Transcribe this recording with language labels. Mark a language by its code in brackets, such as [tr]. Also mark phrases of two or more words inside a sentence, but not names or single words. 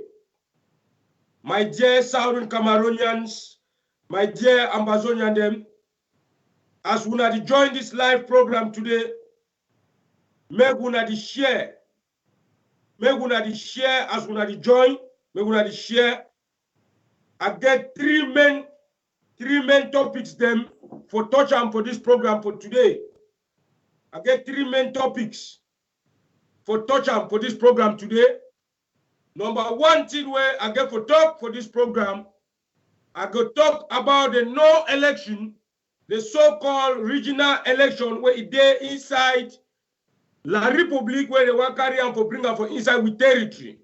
[wes] My dear Southern Cameroonians, my dear Ambazonian them, as una di join this live program today, make una di share. Make una di share as una di join, make una di share. I get three main topics them for touch on for this program for today. I get three main topics for touch on for this program today. Number one thing where I get for talk for this program, I go talk about the no election, the so-called regional election where it there inside La Republique where they want carry on for bring up for inside with territory.